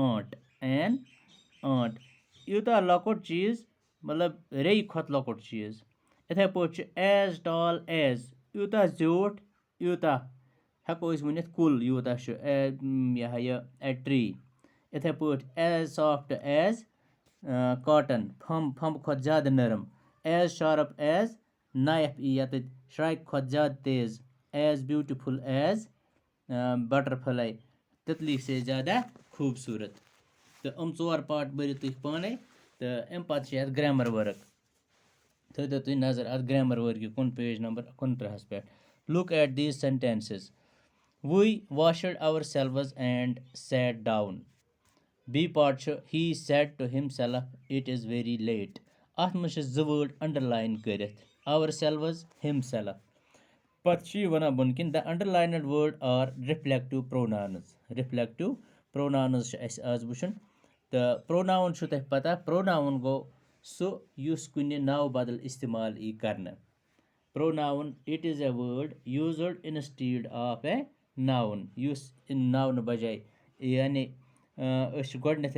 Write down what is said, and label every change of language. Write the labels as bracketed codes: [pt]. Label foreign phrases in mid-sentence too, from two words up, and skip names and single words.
[ks] آنٛٹ یوٗتاہ لۄکُٹ چیٖز مطلب ریٚیہِ کھۄتہٕ لۄکُٹ چیٖز یِتھَے پٲٹھۍ چھُ [en] as tall as [ks] یوٗتاہ زیوٗٹھ یوٗتاہ ہٮ۪کو أسۍ ؤنِتھ کُل یوٗتاہ چھُ یہِ ہا یہِ [en] a tree [ks] یِتھَے پٲٹھۍ [en] as soft as cotton [ks] پھمبہٕ کھۄتہٕ زیادٕ نرم [en] as sharp as knife [ks] ای یَتَتھ شرٛاکہِ کھۄتہٕ زیادٕ تیز [en] as beautiful as butterfly [ks] تِتلی سے زیادہ خوٗبصوٗرت تہٕ 4 پاٹ بٔرِو تُہۍ پانَے تہٕ اَمہِ پَتہٕ چھِ اَتھ گرٛیمَر ؤرٕک تھٲیتو تُہۍ نظر اَتھ گرٛیمَر ؤرکہِ [en] page number [ks] 29 پٮ۪ٹھ [en] look at these sentences we washed ourselves and sat down [ks] بی پاٹ چھُ [en] he sat to himself it is very late [ks] اَتھ منٛز چھِ 2 وٲڈ اَنڈَرلاین کٔرِتھ [en] ourselves himself [ks] پَتہٕ چھِ یہِ وَنان بۄن کِنۍ [en] the underlined word are reflexive pronouns [ks] چھُ اَسہِ آز وٕچھُن تہٕ پرٛوناوُن چھُو تۄہہِ پَتہ پرٛوناوُن گوٚو سُہ یُس کُنہِ ناوٕ بدل اِستعمال ای کَرنہٕ پرٛوناوُن [en] it is a word used instead of a noun [ks] یُس ناونہٕ بجاے یعنی أسۍ چھِ گۄڈنٮ۪تھٕے